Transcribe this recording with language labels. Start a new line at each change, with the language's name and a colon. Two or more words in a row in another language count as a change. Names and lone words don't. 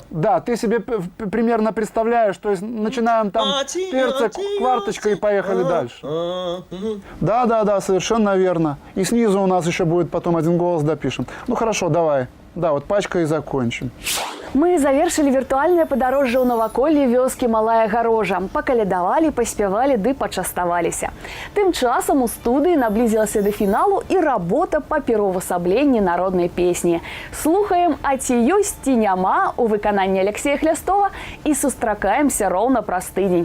Russian: Да, ты себе примерно представляешь, то есть начинаем там перца, кварточка и поехали дальше. Да, совершенно верно. И снизу у нас еще будет потом один голос допишем. Ну хорошо, давай. Да, вот пачка и закончим.
Belarusian: Мы завершили віртуальнае падарожжа ў наваколлі вёскі Малая Гарожа. Пакалядавалі, паспявалі ды пачаставаліся. Тым часам у студыі наблізілася да фіналу і работа па пераўвасабленні народнай песні. Слухаем «А ці ёсць, ці няма» у выкананні Алексея Хлястова і сустракаемся роўна праз тыдзень.